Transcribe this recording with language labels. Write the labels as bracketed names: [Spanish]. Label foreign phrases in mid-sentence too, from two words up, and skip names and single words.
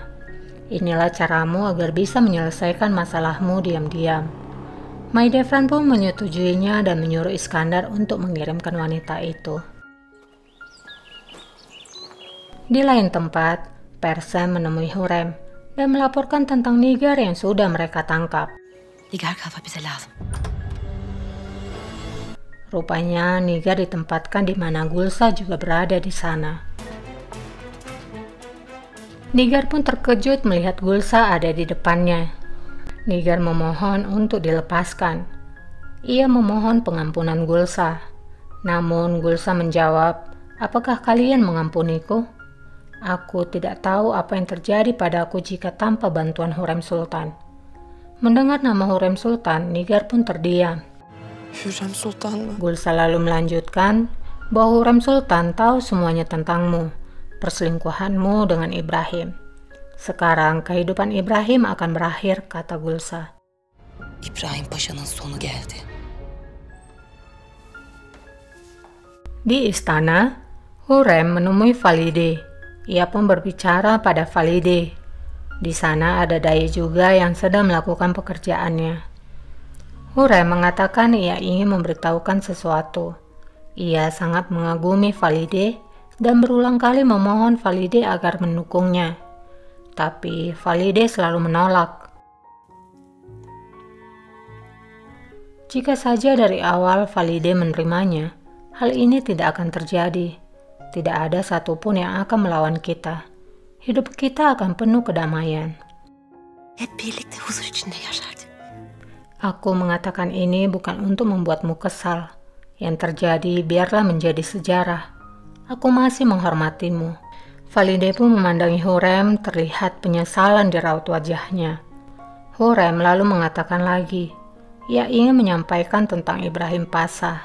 [Indonesian] Inilah caramu agar bisa menyelesaikan masalahmu diam-diam. Mahidevran pun menyetujuinya dan menyuruh Iskandar untuk mengirimkan wanita itu. Di lain tempat, Persem menemui Hurrem dan melaporkan tentang Nigar yang sudah mereka tangkap. [Turkish] Nigar kafa bize lazım. [Indonesian] Rupanya Nigar ditempatkan di mana Gulsa juga berada di sana. Nigar pun terkejut melihat Gulsa ada di depannya. Nigar memohon untuk dilepaskan. Ia memohon pengampunan Gulsa. Namun Gulsa menjawab, apakah kalian mengampuniku? Aku tidak tahu apa yang terjadi padaku jika tanpa bantuan Hurrem Sultan. Mendengar nama Hurrem Sultan, Nigar pun terdiam. [Turkish] Hürrem Sultan mı? [Indonesian] Gulsa lalu melanjutkan bahwa Hurrem Sultan tahu semuanya tentangmu, perselingkuhanmu dengan Ibrahim. Sekarang kehidupan Ibrahim akan berakhir, kata Gulsa. [Turkish] İbrahim Paşa'nın sonu geldi. [Indonesian] Di istana, Hurrem menemui Valide. Ia pun berbicara pada Valide. Di sana ada Daye juga yang sedang melakukan pekerjaannya. Hurrem mengatakan ia ingin memberitahukan sesuatu. Ia sangat mengagumi Valide dan berulang kali memohon Valide agar mendukungnya. Tapi Valide selalu menolak. Jika saja dari awal Valide menerimanya, hal ini tidak akan terjadi. Tidak ada satupun yang akan melawan kita. Hidup kita akan penuh kedamaian. [Turkish] Hep birlikte huzur içinde yaşardık. [Indonesian] Aku mengatakan ini bukan untuk membuatmu kesal. Yang terjadi biarlah menjadi sejarah. Aku masih menghormatimu. Valide pun memandangi Hurrem, terlihat penyesalan di raut wajahnya. Hurrem lalu mengatakan lagi, ia ingin menyampaikan tentang Ibrahim Pasha.